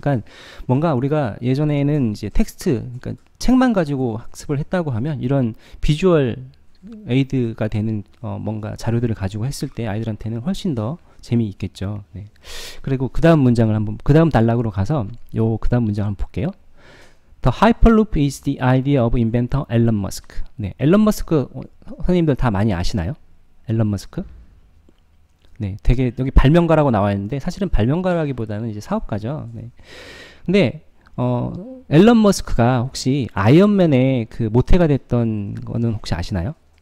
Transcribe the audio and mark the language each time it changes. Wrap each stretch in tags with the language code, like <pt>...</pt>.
<ko>그러니까 뭔가 우리가 예전에는 이제 텍스트, 그러니까 책만 가지고 학습을 했다고 하면 이런 비주얼 에이드가 되는 뭔가 자료들을 가지고 했을 때 아이들한테는 훨씬 더 재미있겠죠. 네. 그리고 그 다음 문장을 한번, 그 다음 단락으로 가서 그 다음 문장 한번 볼게요.</ko> <en>The Hyperloop is the idea of inventor Elon Musk.</en> <ko>네, 앨런 머스크 선생님들 다 많이 아시나요? 앨런 머스크? 네, 되게 여기 발명가라고 나와 있는데 사실은 발명가라기보다는 이제 사업가죠. 네. 근데 앨런 머스크가 혹시 아이언맨의 그 모태가 됐던 거는 혹시 아시나요?</ko>